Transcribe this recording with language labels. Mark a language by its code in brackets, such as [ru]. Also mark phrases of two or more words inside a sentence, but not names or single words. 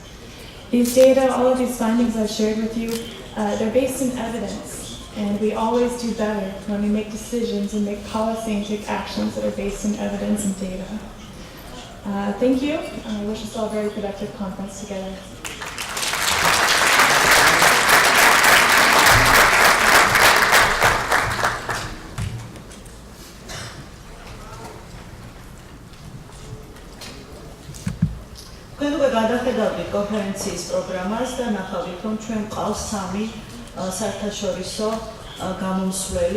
[en] These data, all of these findings I've shared with you, they're based in evidence, and we always do better when we make decisions and make policy and take actions that are based in evidence and data. Thank you. I wish us all a very productive conference together. [ka] გადახედავდით კონფერენციის პროგრამას და ნახავდით, რომ ჩვენ ყავს 3 საერთაშორისო გამომსვლელი.